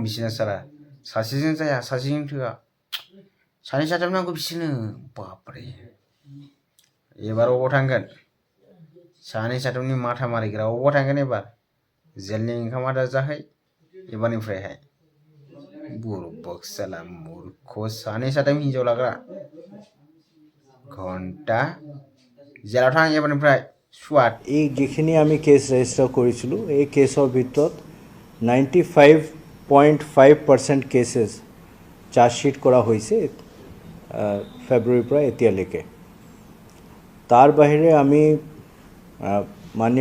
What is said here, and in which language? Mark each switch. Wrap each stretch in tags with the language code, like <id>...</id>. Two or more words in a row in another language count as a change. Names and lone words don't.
<brx>बिसोरना साला सासेजों जाया सासेजों थोआ सानै साथाम नांगौ बिसोरनो बापरे एबार अबाव थांगोन सानै साथामनि माथा मारिग्रा अबाव थांगोन एबार जेलनि ओंखाम आदार जाहै एबारनिफ्रायहाय</brx> <hi>बुरबक साला मूर्ख</hi> <brx>सानै साथाम हिनजाव लाग्रा घन्टा जेलाव थां एबारनिफ्राय स्वाट</brx> <as>এই যিখিনি আমি</as> <en>case register</en> <as>কৰিছিলোঁ এই কেছৰ ভিতৰত 95.5% কেছেছ চাৰ্জশ্বিট কৰা হৈছে ফেব্ৰুৱাৰীৰ পৰা এতিয়ালৈকে তাৰ বাহিৰে আমি মাননীয়</as>